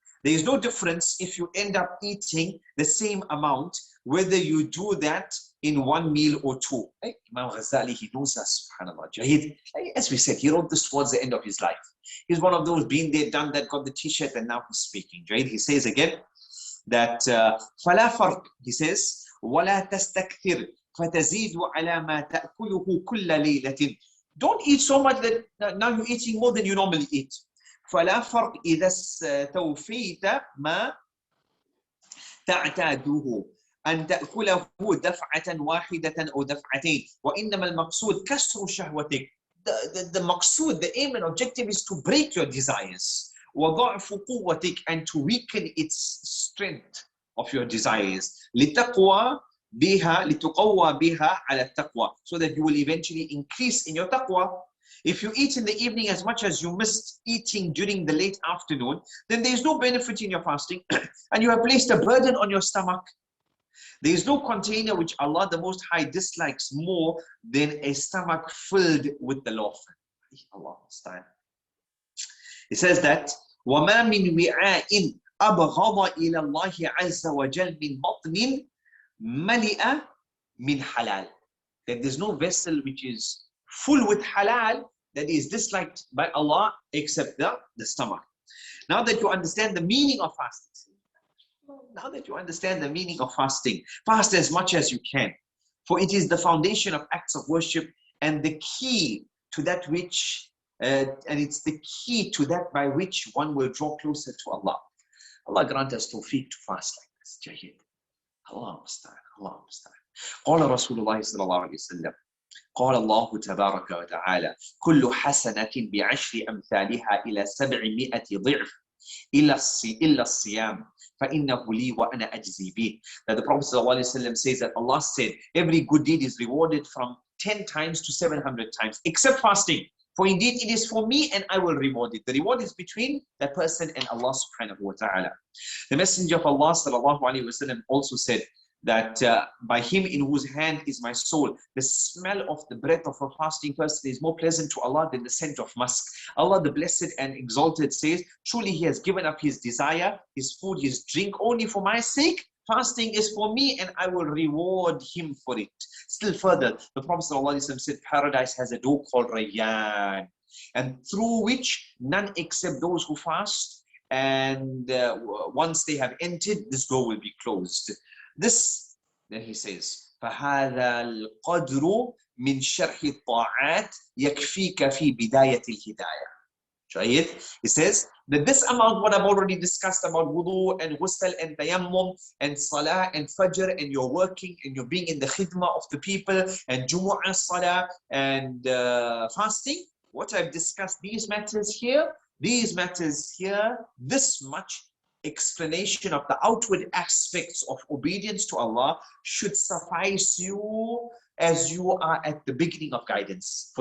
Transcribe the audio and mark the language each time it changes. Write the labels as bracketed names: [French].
[English] There is no difference if you end up eating the same amount, whether you do that in one meal or two. Hey, Imam Ghazali, he knows us, subhanAllah. Jayyid, as we said, he wrote this towards the end of his life. He's one of those been there, done that, got the t-shirt, and now he's speaking. Jayyid, he says again that [Arabic] فَلَا فَرْقٍ, [English] he says, [Arabic] وَلَا تَسْتَكْثِرْ فَتَزِيدُ عَلَى مَا تَأْكُلُهُ كُلَّ لَيْلَةٍ. [English] Don't eat so much that now you're eating more than you normally eat. [Arabic] فَلَا فَرْقٍ إِذَا اسْتَوْفَيْتَ مَا تعتاده أن تأكله دفعة واحدة أو دفعتين وإنما المقصود كسر شهوتك. [English] The maqsood, the aim and objective is to break your desires. [Arabic] وضعف قوتك, [English] and to weaken its strength of your desires. [Arabic] لتقوى بها لتقوى بها على التقوى, [English] so that you will eventually increase in your taqwa. If you eat in the evening as much as you missed eating during the late afternoon, then there is no benefit in your fasting and you have placed a burden on your stomach. There is no container which Allah the Most High dislikes more than a stomach filled with the law. Allah understand. He says that [Arabic] وَمَا مِنْ وِعَاءٍ أَبْغَضَ إِلَى اللَّهِ عَزَّ وَجَلَّ مِنْ بَطْنٍ مَلِئَ مِنْ حَلَالٍ. [English] That there's no vessel which is full with halal that is disliked by Allah except the stomach. Now that you understand the meaning of fasting, fast as much as you can, for it is the foundation of acts of worship and the key to that which by which one will draw closer to Allah. Allah grant us tawfiq to fast like this. Jayyid. Allah understand. Allah understand. [Arabic] قال رسول الله صلى الله عليه وسلم قال الله تبارك وتعالى كل حسنة بعشر أمثالها إلى 700 ضعف إلا الصيام فإنه لي وأنا أجزي به. [English] That the Prophet ﷺ says that Allah said every good deed is rewarded from 10 times to 700 times except fasting. For indeed it is for me and I will reward it. The reward is between that person and Allah subhanahu wa ta'ala. The Messenger of Allah sallallahu alayhi wa sallam also said that by him in whose hand is my soul, the smell of the breath of a fasting person is more pleasant to Allah than the scent of musk. Allah the Blessed and Exalted says, truly he has given up his desire, his food, his drink only for my sake. Fasting is for me and I will reward him for it. Still further, the Prophet ﷺ said, paradise has a door called Rayyan, and through which none except those who fast, and once they have entered, this door will be closed. This, then he says, [Arabic] فَهَذَا الْقَدْرُ مِنْ شَرْحِ الطَّاعَاتِ يَكْفِيكَ فِي بِدَايَةِ الْهِدَايَةِ. [English] He says that this amount, what I've already discussed about wudu and ghusl and tayammum and salah and fajr and your working and you're being in the khidmah of the people and jumu'ah salah and fasting, what I've discussed, these matters here, this much explanation of the outward aspects of obedience to Allah should suffice you as you are at the beginning of guidance.